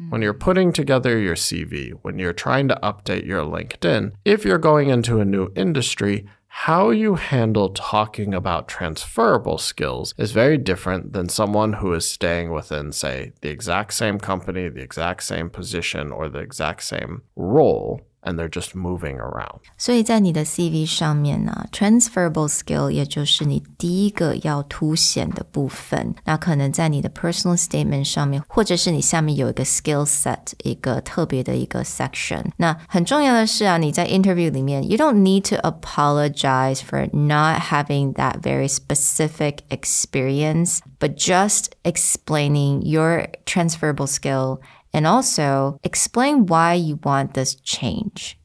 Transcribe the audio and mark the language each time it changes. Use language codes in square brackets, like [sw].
[en] When you're putting together your CV, when you're trying to update your LinkedIn, if you're going into a new industry, how you handle talking about transferable skills is very different than someone who is staying within, say, the exact same company, the exact same position, or the exact same role, and they're just moving around. [zh] 所以在你的 CV 上面呢 transferable skill 也就是你第一个要凸显的部分。那可能在你的 personal statement 上面，或者是你下面有一个 skill set， 一个特别的一个 section。那很重要的是啊，你在 interview 里面 [en] you don't need to apologize for not having that very specific experience, but just explaining your transferable skill and also explain why you want this change.